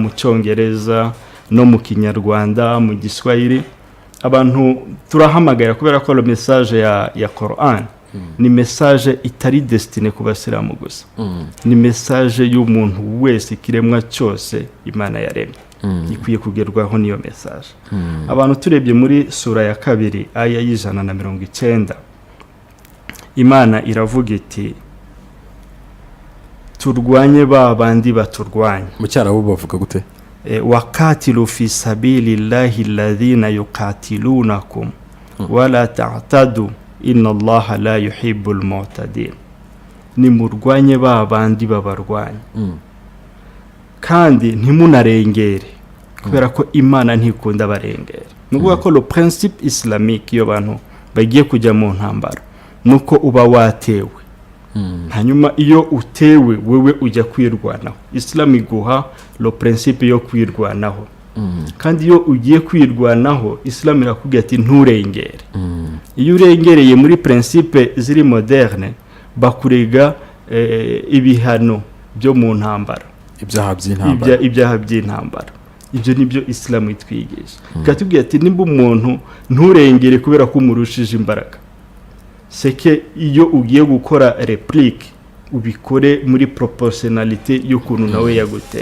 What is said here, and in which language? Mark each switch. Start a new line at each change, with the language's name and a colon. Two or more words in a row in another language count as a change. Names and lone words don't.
Kinyarwanda: Gifaransa, mu Cyongereza, no mu kinyarwanda mu giswahili abantu turahamagara kubera ko
French: le message
Kinyarwanda: ya Quran ni message itari destine ku basilamu gusa ni message y'umuntu wese kiremwa cyose Imana yaremye ikwiye kugerwaho niyo message abantu turebye muri sura ya 2 aya y'190 Imana iravuga iti turwanye babandi baturwanye mu cyarabu bavuga gute
Arabic: وقاتلوا في سبيل الله الذين يقاتلونكم ولا تعتدوا إن الله لا يحب المعتدين
Kinyarwanda: ni murwanye babandi babarwanye kandi ntimunarengere kubera ko Imana ntikunda barengere nuvuga ko
French: le principe islamique
Kinyarwanda: yo bantu bagiye kujya mu ntambara nuko uba watewe hanyuma iyo utewe wewe ujya kwirwanaho Islam iguha
French: le principe
Kinyarwanda: yo kwirwanaho kandi iyo ugiye kwirwanaho Islam irakubwira ati nturengere iyo urengereye muri principe ziri moderne bakurega ibihano byo mu ntambara ibyaha by'intambara ibyo nibyo Islam itwigisha katubwira ati nimba umuntu nturengere kubera ko umurushije imbaraga seke iyo ugiye gukora réplique ubikore muri proportionnalité y'ukuntu nawe yaguteye.